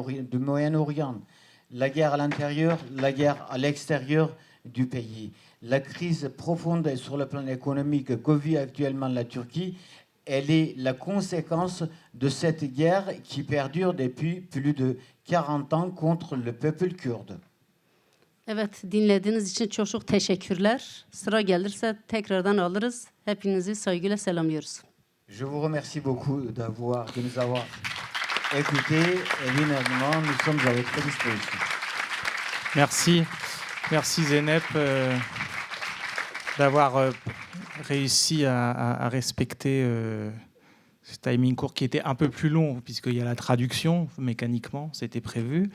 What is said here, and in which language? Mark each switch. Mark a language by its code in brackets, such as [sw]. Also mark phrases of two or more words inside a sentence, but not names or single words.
[fr] La guerre à l'intérieur, la guerre à l'extérieur, du pays. La crise profonde sur le plan économique que vit actuellement la Turquie, elle est la conséquence de cette guerre qui perdure depuis plus de 40 ans contre le peuple kurde. [tr] Evet, dinlediğiniz için çok çok teşekkürler. Sıra gelirse tekrardan alırız. Hepinizi saygıyla selamlıyoruz. [fr] Je vous remercie beaucoup de nous avoir écoutés. Évidemment, nous sommes à votre disposition. Merci. Merci Zeynep d'avoir réussi à respecter ce timing court qui était un peu plus long puisqu'il y a la traduction mécaniquement, c'était prévu.